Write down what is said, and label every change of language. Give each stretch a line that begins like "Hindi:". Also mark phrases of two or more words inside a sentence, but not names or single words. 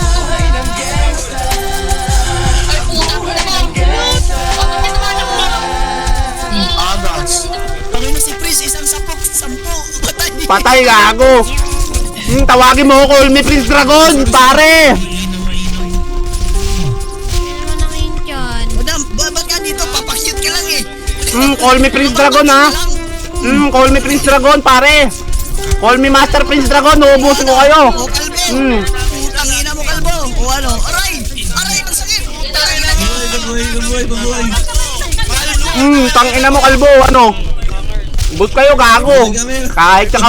Filipino: Kami mo si Prince, isang sampu. Patay. Patay, gago. Tawagin mo ko, may Prince Dragon, pare. Madam, ba't ka dito? Papakyut ka lang eh.
English: Call me Prince Dragon, ha. Call me Prince Dragon, pare. Call me Master Prince Dragon,
Filipino: uubusin ko kayo. O kalbo. Tangina mo kalbo. O ano? Aray! Aray! Ang sakit! Babuhay. Tangina mo, kalbo, ano. Ubus kayo, gago. Kahit sa